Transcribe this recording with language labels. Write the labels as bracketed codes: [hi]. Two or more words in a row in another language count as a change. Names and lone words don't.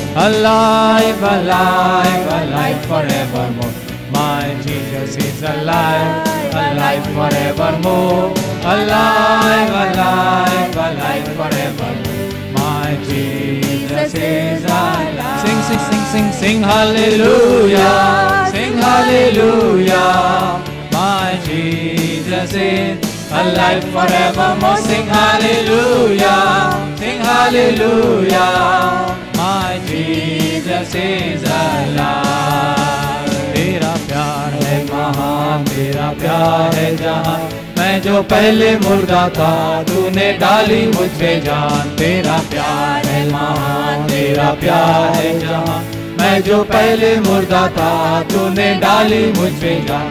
[en] Alive, alive, alive forevermore. My Jesus is alive, alive forevermore. Alive, alive, alive forevermore. My Jesus is alive. Sing, sing, sing, sing, sing hallelujah. Sing hallelujah. My Jesus is alive forevermore. Sing hallelujah, sing hallelujah. My Jesus is alive. [hi] तेरा प्यार है महान, तेरा प्यार है जहान। मैं जो पहले मुर्दा था, तूने डाली मुझ पे जान। तेरा प्यार है महान, तेरा प्यार है जहान। मैं जो पहले मुर्दा था, तूने डाली मुझ पे जान।